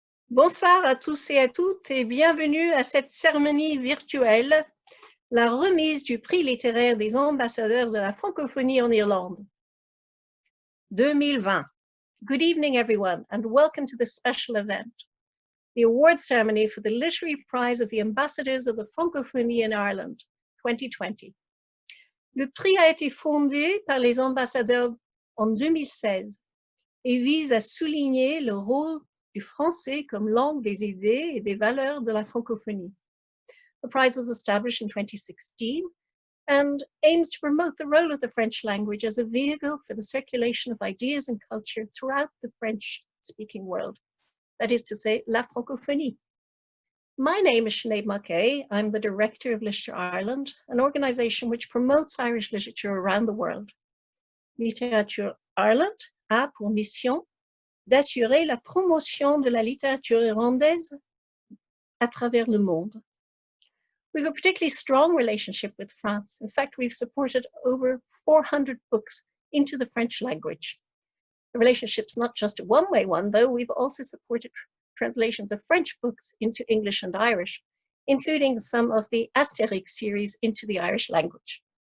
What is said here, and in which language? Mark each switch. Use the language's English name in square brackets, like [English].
[French] Bonsoir à tous et à toutes et bienvenue à cette cérémonie virtuelle, la remise du Prix littéraire des ambassadeurs de la francophonie en Irlande 2020. [English] Good evening everyone and welcome to this special event, the award ceremony for the Literary Prize of the Ambassadors of the Francophonie in Ireland 2020. [French] Le prix a été fondé par les ambassadeurs en 2016 et vise à souligner le rôle du français comme langue des idées et des valeurs de la francophonie. [English] The prize was established in 2016 and aims to promote the role of the French language as a vehicle for the circulation of ideas and culture throughout the French-speaking world, that is to say, la francophonie. My name is Sinead Mulcahy. I'm the Director of Literature Ireland, an organisation which promotes Irish literature around the world. [French] Littérature Ireland a pour mission d'assurer la promotion de la littérature irlandaise à travers le monde. [English] We have a particularly strong relationship with France. In fact, we've supported over 400 books into the French language. The relationship's not just a one-way one, though. We've also supported translations of French books into English and Irish, including some of the Astérix series into the Irish language.